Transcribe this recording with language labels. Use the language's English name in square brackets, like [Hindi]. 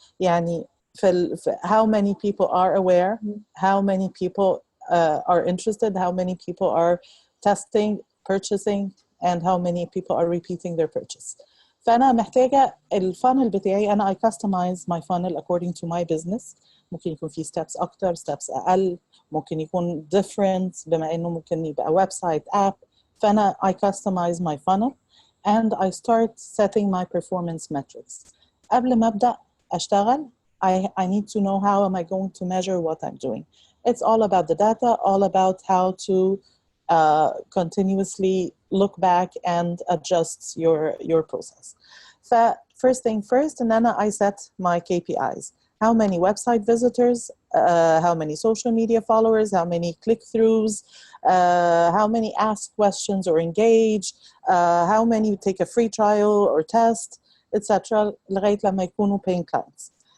[Arabic] يعني [English] how many people are aware, how many people are interested, how many people are testing, purchasing, and how many people are repeating their purchase. [Arabic] فأنا محتاجة الفانل بتاعي، أنا [English] I customize my funnel according to my business. [Arabic] ممكن يكون في steps أكتر steps أقل، ممكن يكون different بما إنه ممكن يبقى ويب سايت app. فأنا [English] I customize my funnel and I start setting my performance metrics. [Arabic] قبل ما أبدأ أشتغل [English] I need to know how am I going to measure what I'm doing. It's all about the data, all about how to continuously look back and adjust your process. First thing first, and then I set my KPIs. How many website visitors, how many social media followers, how many click-throughs, how many ask questions or engage, how many take a free trial or test, etc. [Arabic] لغاية لما يكونوا paying clients.